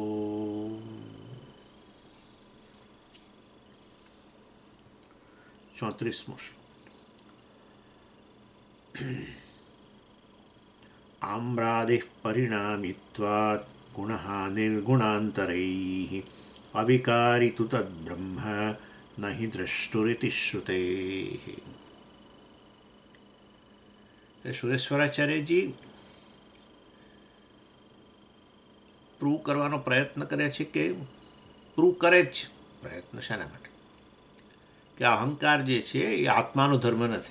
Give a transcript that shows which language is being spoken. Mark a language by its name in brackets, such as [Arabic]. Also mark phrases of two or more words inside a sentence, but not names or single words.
[Sanskrit] 34 आम्रादिः परिणामित्वात् गुणः निर्गुणान्तरैः अविकारी तु तद्ब्रह्म न हि द्रष्टुरिति श्रुतेः। [Gujarati] સુરેશ્વરાચાર્યજી પ્રૂવ કરવાનો પ્રયત્ન કરે છે કે પ્રૂવ કરે જ પ્રયત્ન શાના માટે કે અહંકાર જે છે એ આત્માનો ધર્મ નથી.